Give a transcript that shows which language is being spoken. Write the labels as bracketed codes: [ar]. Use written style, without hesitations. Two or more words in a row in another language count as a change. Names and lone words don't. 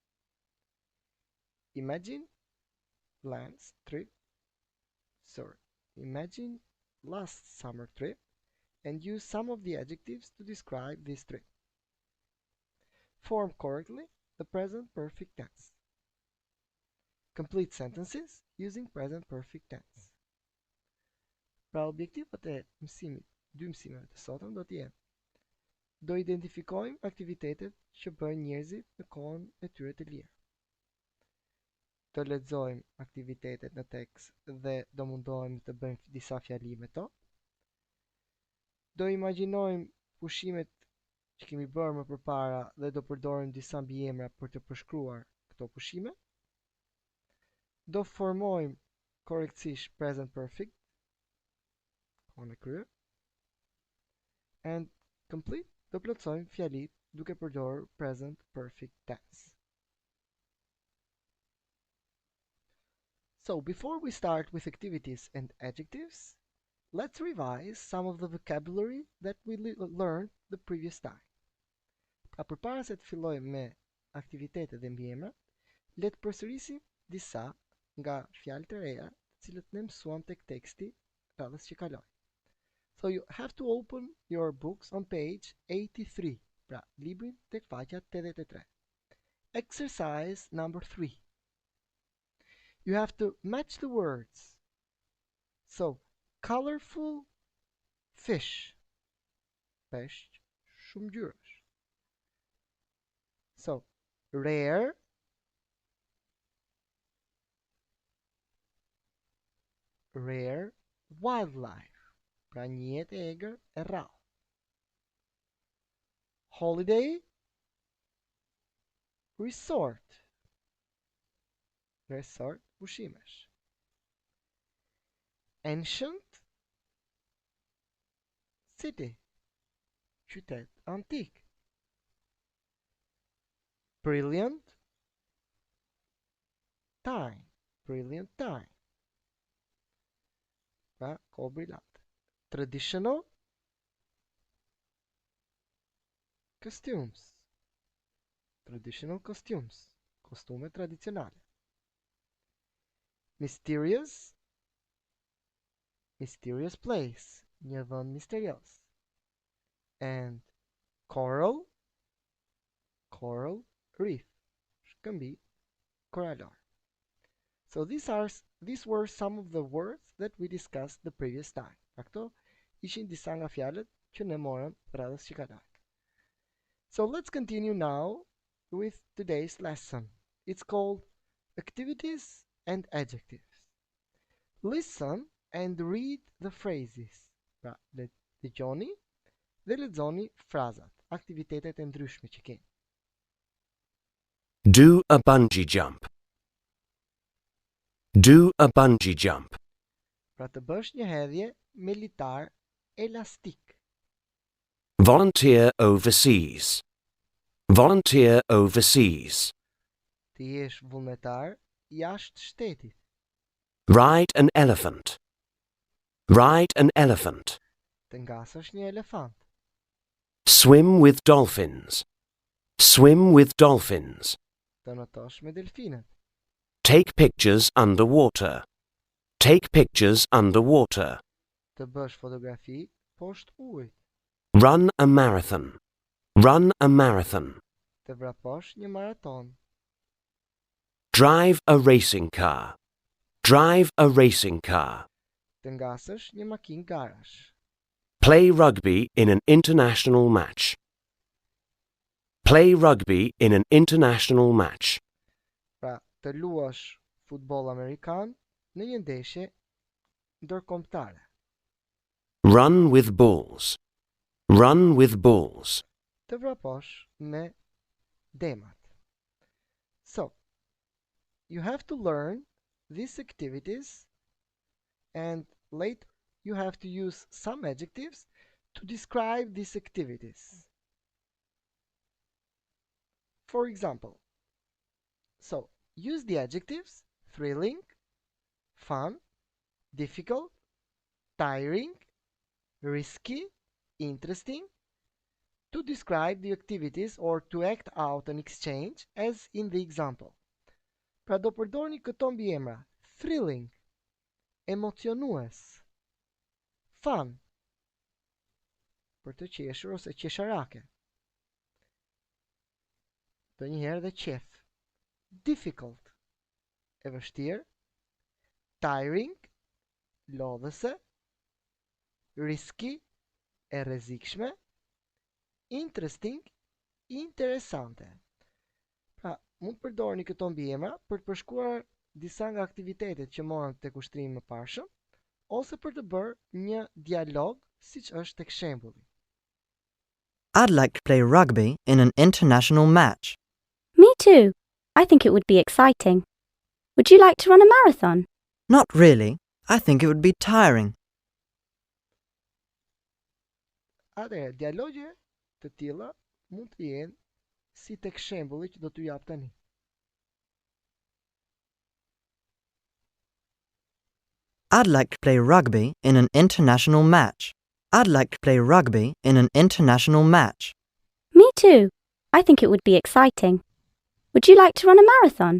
[en] Imagine Imagine last summer trip and use some of the adjectives to describe this trip. Form correctly the present perfect tense. Complete sentences using present perfect tense. [sq] Pra objektivat e mësimit, dy mësimeve të sotëm do të jenë: do identifikojmë aktivitetet që bëjnë njerëzit në kohën e tyre të lirë. Do lexojmë aktivitetet në tekst dhe do mundohemi të bëjmë disa fjalime to. Do imagjinojmë pushimet që kemi bërë më përpara dhe do përdorim disa mbiemra për të përshkruar këto pushime. Do formojmë korrektisht [en] present perfect, [sq] kohën e kryer. [en] And complete, [sq] do plotësojmë fjalit duke përdorur [en] present perfect tense. So, before we start with activities and adjectives, let's revise some of the vocabulary that we learned the previous time. [sq] Pra përpara se të fillojmë me aktivitetet dhe mbiemrat, le të përsërisim disa nga fjalët e reja, të cilët ne mësuam tek teksti radhës që kaloi. [en] So you have to open your books on page 83. [sq] Pra, librin tek faqja 83. [en] Exercise number 3. You have to match the words. So, colorful fish. [sq] Peshq shumë ngjyrash. [en] So, rare wildlife. [sq] Pra një jetë e egër e rrallë. [en] Holiday resort [sq] pushimesh. [en] Ancient city, [sq] qytet antik. [en] Brilliant time, [sq] pra kohë brillante. [en] Traditional costumes, [sq] kostume tradicionale. [en] Mysterious place, [sq] një vend misterios. [en] And coral reef, [sq] shkëmbi koralor. [en] So these were some of the words that we discussed the previous time. [sq] Pra këto ishin disa nga fjalët që ne morëm radhës që kaloi. [en] So let's continue now with today's lesson. It's called activities and adjectives. Listen and read the phrases. [sq] Pra, dëgjoni dhe lexoni frazat, aktivitetet e ndryshme që keni. [en] Do a bungee jump. Do a bungee jump. [sq] Pra të bësh një hedhje me litar elastik. [en] Volunteer overseas. Volunteer overseas. [sq] Të jesh vullnetar jashtë shtetit. [en] Ride an elephant. Ride an elephant. [sq] Të ngasësh një elefant. [en] Swim with dolphins. Swim with dolphins. [sq] Të notosh me delfinët. [en] Take pictures underwater. Take pictures underwater. [sq] Të bësh fotografi poshtë ujit. [en] Run a marathon. Run a marathon. [sq] Të vraposh një maraton. [en] Drive a racing car. Drive a racing car. [sq] Të ngasësh një makinë garash. [en] Play rugby in an international match. Play rugby in an international match. [sq] Pra, të luash futboll amerikan në një ndeshje ndërkombëtare. [en] Run with balls. Run with balls. [sq] Të vraposh me demat. [en] So, you have to learn these activities and later you have to use some adjectives to describe these activities. For example, so use the adjectives thrilling, fun, difficult, tiring, risky, interesting to describe the activities or to act out an exchange as in the example. [sq] Pra do përdorni këto mbiemra: thrilling, emocionues, fun, për të qeshur ose qesharake. Do njëherë dhe qef. Difficult, e vështirë. Tiring, lodhëse. Risky, e rrezikshme. Interesting, interesante. Pra, mund të përdorni këto mbiemra për të përshkruar disa nga aktivitetet që morën tek ushtrimi më parshëm, ose për të bërë një dialog siç është tek shembulli. [en] I'd like to play rugby in an international match. Me too. I think it would be exciting. Would you like to run a marathon? Not really. I think it would be tiring. [sq] Atëherë, dialogje të tilla mund të jenë si tek shembulli që do t'ju jap tani. [en] I'd like to play rugby in an international match. I'd like to play rugby in an international match. Me too. I think it would be exciting. Would you like to run a marathon?